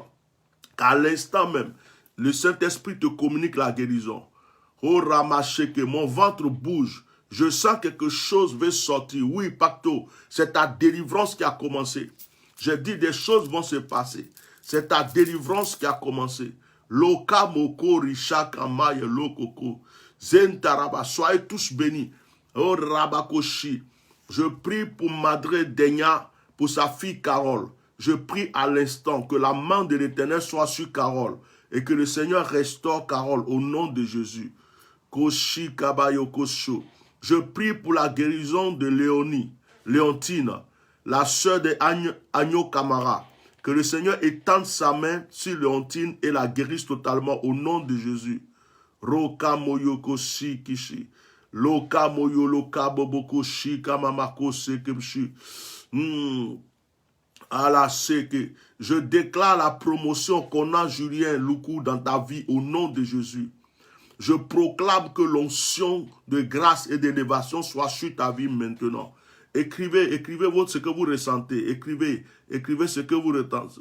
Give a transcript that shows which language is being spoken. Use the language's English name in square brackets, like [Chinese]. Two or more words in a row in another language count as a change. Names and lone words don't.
[French] Qu'à l'instant même, le Saint-Esprit te communique la guérison. Oh, ramaché, que mon ventre bouge. Je sens quelque chose veut sortir. Oui, Pacto, c'est ta délivrance qui a commencé. J'ai dit des choses vont se passer. C'est ta délivrance qui a commencé. Loka moko risha kamaye lokoko. Zentaraba, soyez tous bénis. Oh Rabakoshi, je prie pour Madre Denia, pour sa fille Carole. Je prie à l'instant que la main de l'Éternel soit sur Carole et que le Seigneur restaure Carole au nom de Jésus. Koshi kabayo kosho. Je prie pour la guérison de Léontine, la sœur de Agno Camara. Que le Seigneur étende sa main sur Léontine et la guérisse totalement au nom de Jésus. Roka moyoko shi kishi. Loka moyo loka boboko shi kamamako sekemshi. Allah seke. Je déclare la promotion qu'on a Julien Loukou dans ta vie au nom de Jésus. Je proclame que l'onction de grâce et d'élévation soit sur ta vie maintenant. Écrivez ce que vous ressentez. Écrivez ce que vous ressentez.